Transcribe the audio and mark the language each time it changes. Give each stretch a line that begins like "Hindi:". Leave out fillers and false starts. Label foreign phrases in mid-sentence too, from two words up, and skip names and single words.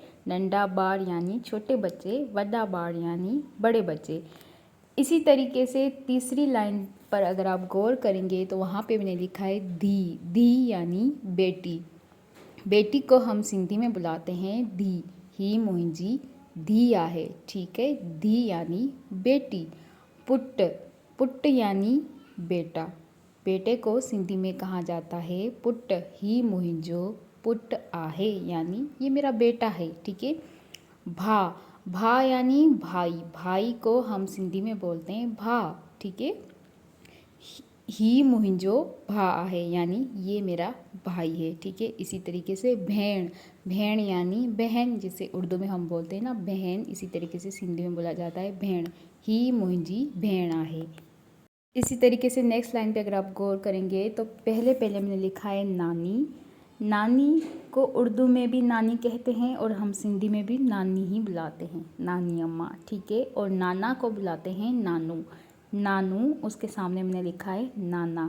Sindhi: नंढा बार
Urdu: یعنی چھوٹے بچے,
Sindhi: वड्डा बार
Urdu: یعنی بڑے بچے. اسی طریقے سے تیسری لائن پر اگر آپ غور کریں گے تو وہاں پہ میں نے لکھا ہے دھی. دھی یعنی بیٹی. بیٹی کو ہم سندھی میں بلاتے ہیں دھی.
Sindhi: ही मुंहिंजी धी आहे,
Urdu: ٹھیک ہے. دھی یعنی بیٹی۔ پٹ۔ پٹ یعنی بیٹا. بیٹے کو سندھی میں کہا جاتا ہے پٹ.
Sindhi: ही मुंहिंजो पुट आहे
Urdu: یعنی یہ میرا بیٹا ہے، ٹھیک ہے. بھا۔ بھا یعنی بھائی. بھائی کو ہم سندھی میں بولتے ہیں بھا، ٹھیک ہے.
Sindhi: ही मुंहिंजो भा आहे
Urdu: یعنی یہ میرا بھائی ہے، ٹھیک ہے. اسی طریقے سے بھین. بھین یعنی بہن، جسے اردو میں ہم بولتے ہیں نا بہن، اسی طریقے سے سندھی میں بولا جاتا ہے بھین.
Sindhi: ही मुंहिंजी भेण आहे।
Urdu: اسی طریقے سے
English: next line
Urdu: پہ اگر آپ غور کریں گے تو پہلے پہلے میں نے لکھا ہے نانی. نانی کو اردو میں بھی نانی کہتے ہیں اور ہم سندھی میں بھی نانی ہی بلاتے ہیں، نانی اماں، ٹھیک ہے. اور نانا کو بلاتے ہیں نانو۔ نانو، اس کے سامنے میں نے لکھا ہے نانا.